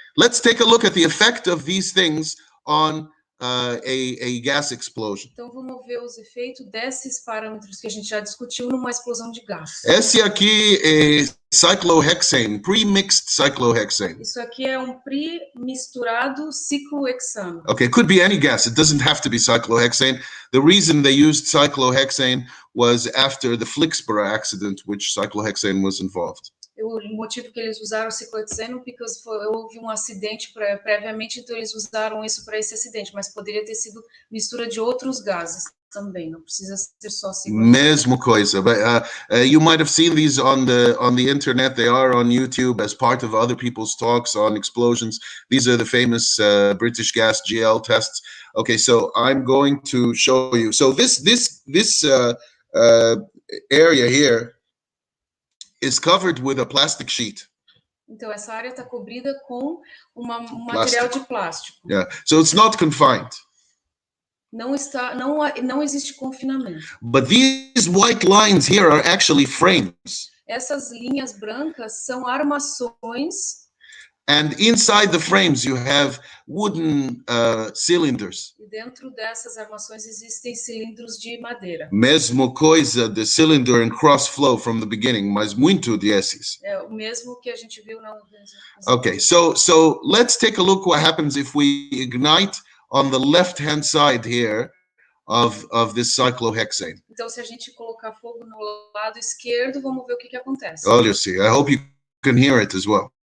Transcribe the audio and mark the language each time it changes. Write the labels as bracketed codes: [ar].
[en] Let's take a look at the effect of these things on a gas explosion. [pt] Então vamos ver os efeitos desses parâmetros que a gente já discutiu numa explosão de gás. Esse aqui é [en] cyclohexane, pre-mixed cyclohexane. [pt] Isso aqui é um pre-misturado ciclohexano. [en] Okay, it could be any gas. It doesn't have to be cyclohexane. The reason they used cyclohexane was after the Flixborough accident, which cyclohexane was involved. [pt] O motivo que eles usaram o ciclohexano porque houve um acidente previamente, então eles usaram isso para esse acidente, mas poderia ter sido mistura de outros gases também, não precisa ser só ciclohexano. Mesmo coisa, [en] but you might have seen these on the internet. They are on YouTube as part of other people's talks on explosions. These are the famous British gas GL tests. Okay, so I'm going to show you. So this area here is covered with a plastic sheet. [pt] Então essa área está cobrida com um material de plástico. [en] Yeah, so it's not confined. [pt] Não existe confinamento. [en] But these white lines here are actually frames. [pt] Essas linhas brancas são armações. [en] And inside the frames you have wooden cylinders. [pt] E dentro dessas armações existem cilindros de madeira. Mesmo coisa de [en] cylinder and cross flow from the beginning, [pt] mas muito desses. É o mesmo que a gente viu na. [en] Okay, so let's take a look what happens if we ignite on the left-hand side here of this cyclohexane. [pt] Então se a gente colocar fogo no lado esquerdo, vamos ver o que acontece. [en] Oh, you see. I hope you can hear it as well.